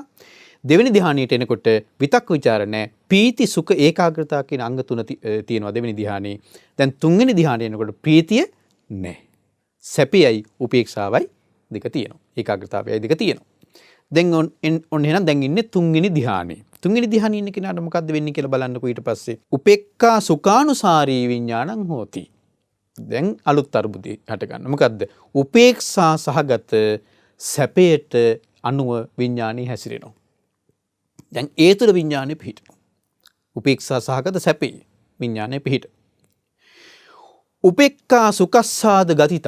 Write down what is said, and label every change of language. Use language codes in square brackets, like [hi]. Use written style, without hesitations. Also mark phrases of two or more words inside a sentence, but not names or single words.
[si] දෙවෙනි ධ්‍යානයට එනකොට විතක්ක ਵਿਚාර නැහැ. ප්‍රීති සුඛ ඒකාග්‍රතාව කියන අංග තුන තියෙනවා දෙවෙනි ධ්‍යානයේ. දැන් තුන්වෙනි ධ්‍යානයට එනකොට ප්‍රීතිය නැහැ. සැපයයි උපේක්ෂාවයි දෙක තියෙනවා. ඒකාග්‍රතාවයයි දෙක තියෙනවා. දැන් ඔන්න එහෙනම් දැන් ඉන්නේ තුන්වෙනි ධ්‍යානෙ. තුන්වෙනි ධ්‍යානෙ ඉන්න කෙනාට මොකද්ද වෙන්නේ කියලා බලන්නකෝ ඊට පස්සේ. [pi] උපේක්ඛා සුඛානුසාරී විඥානං හෝති. [si] දැන් අලුත් අරුබුදේ හට ගන්න. මොකද්ද? උපේක්ෂා සහගත සැපයට අනුව විඥානي හැසිරෙනවා. දැන් ඒ තුළ විඥානය පිහිටනවා. උපේක්ෂා සහගත සැපේ විඥානය පිහිට. [pi] උපේක්ඛා සුඛස්සාද ගතිතං.